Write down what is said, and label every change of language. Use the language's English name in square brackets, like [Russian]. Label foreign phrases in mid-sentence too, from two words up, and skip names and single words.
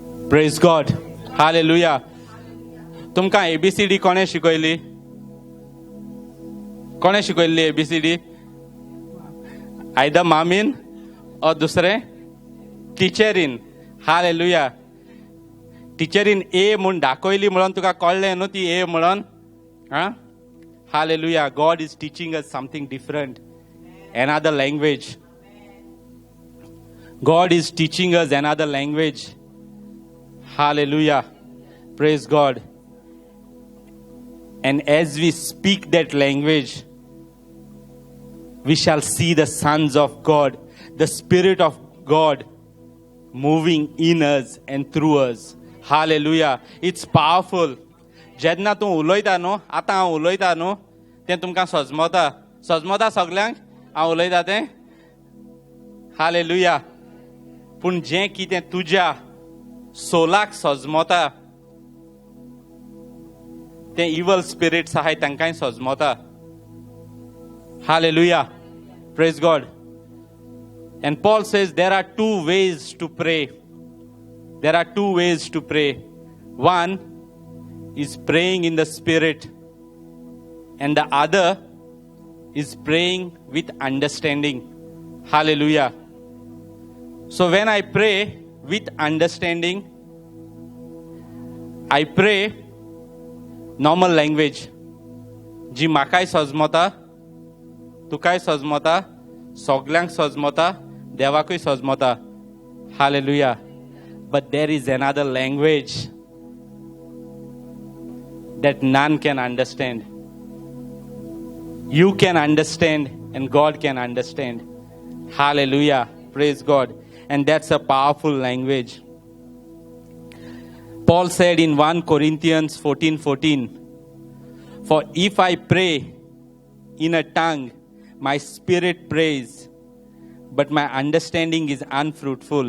[English] Praise God. Hallelujah. [Konkani] तुमकां ABCD कोणे शिकयली? कोणे शिकयल्ली ABCD? आयदर मामीन और दुसरे टिचरीन. हालेलुया. टिचरीन ए म्हणून दाखयली म्हणून तुका कळ्ळें न्हू ती ए म्हणून. [English] Hallelujah. God is teaching us something different. Another language. God is teaching us another language. Hallelujah. Praise God. And as we speak that language, we shall see the sons of God, the Spirit of God moving in us and through us. Hallelujah. It's powerful. [Konkani] जेन्ना तूं उलयता न्हू, आतां हांव उलयता न्हू, तें तुमकां सजमता सगल्यांक हांव उलयता तें. हालेलुया. पूण जें कितें तुज्या सोलाक सजमता तें [English] evil spirits [Konkani] आहाय तांकांय सजमता. [English] Hallelujah. Praise God. And Paul says there are two ways to pray. There are two ways to pray. One is praying in the Spirit, and the other is praying with understanding. Hallelujah. So when I pray with understanding, I pray normal language. [Konkani] जी म्हाकाय सजमता, तुकाय सजमता, सगल्यांक सजमता, देवाकूय सजमता. [English] Hallelujah. But there is another language that none can understand. You can understand and God can understand. Hallelujah. Praise God. And that's a powerful language. Paul said in 1 Corinthians 14:14, for if I pray in a tongue, my spirit prays, but my understanding is unfruitful.